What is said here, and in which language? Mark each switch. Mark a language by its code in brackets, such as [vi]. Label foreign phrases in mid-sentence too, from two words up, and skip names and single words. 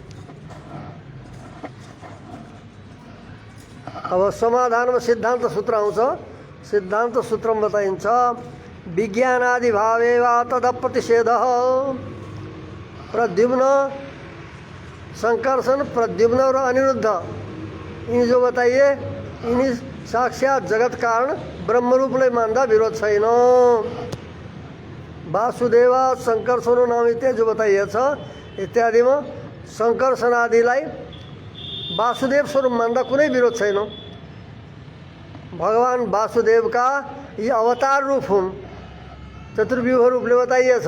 [ne] अब समाधानमा सिद्धान्त सूत्र आउँछ। सिद्धान्त सूत्रमा बताइन्छ [sa] विज्ञानादि भावे वा तदप्रतिषेधः [ne] प्रद्युम्न संकर्षण प्रद्युम्न और अनिरुद्ध यिनी जो बताइए यिनी साक्षात जगत कारण ब्रह्मरूपलाई मान्दा विरोध छैन। वासुदेव संकर्षण नाम इत्यादि जो बताइएछ इत्यादिमा संकर्षण आदिलाई वासुदेव स्वरूप मान्दा कुनै विरोध छैन। भगवान वासुदेवका यी अवतार रूप हुन्, चतुर्व्यूह रूपले बताइएछ।